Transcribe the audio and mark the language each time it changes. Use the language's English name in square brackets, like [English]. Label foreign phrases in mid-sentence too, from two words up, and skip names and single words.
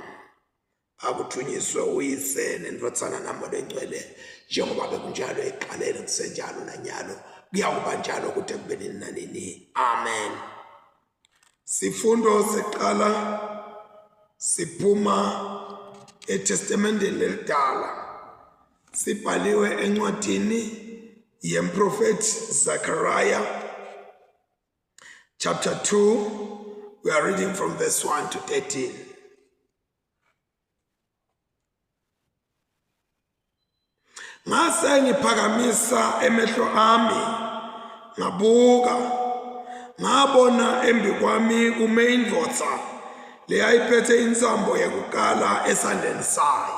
[Swati] Akuthunyiswe uyise nendvodzana namoya engcwele njengoba bekunjalo eqaleni kusenjalo nanyalo kuyakuba njalo kude kube nini nanini. Amen. Sifundo siqala siphuma eTestamenteni elidala. Sibhaliwe encwadini yemprofeti Zechariah chapter 2. [English] We are reading from verse 1 to 13. [Swati] Ngase ngiphakamisa emehlo ami ngabuka, ngabona embi kwami kume indvodza leyayiphethe insambo yekukala esandleni sayo.